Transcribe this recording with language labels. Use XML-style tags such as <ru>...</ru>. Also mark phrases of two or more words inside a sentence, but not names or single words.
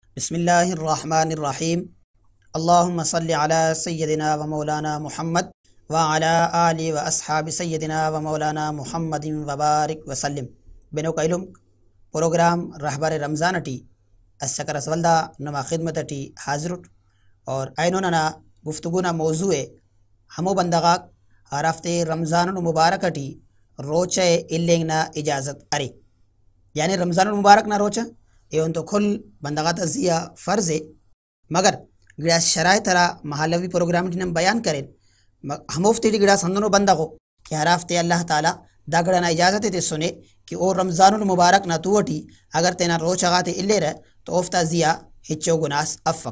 <ar>بسم اللہ الرحمن الرحیم۔ اللہم صلی علی سیدنا و مولانا محمد وعلی آل و اصحاب سیدنا و مولانا محمد وبارک وسلم۔</ar> <brh>بینو کا علم پروگرام رہبر رمضان اٹی السکر اسولدہ نما خدمت اٹی حاضر اور اینونا گفتگونا موضوع ہمو بندغاک ہر ہفتے رمضان المبارک اٹی روچہ الینگنا اجازت ارے، یعنی رمضان المبارک نہ روچہ ایون تو کھل بندغات ازیا</brh> <ur>فرض ہے،</ur> <brh>مگر گڑا شرائط را محلوی پروگرام ٹینم</brh> <ur>بیان کریں</ur> <brh>ہموفتی گڑا سندنو بندغو کہ ہر ہفتے اللہ تعالیٰ دا گڑا نا اجازت تے سنے کہ او رمضان المبارک نہ توٹی اگر تینا روچ اغاتے اللہ رہ تو اوفتا زیا ہچو گناس افق۔</brh>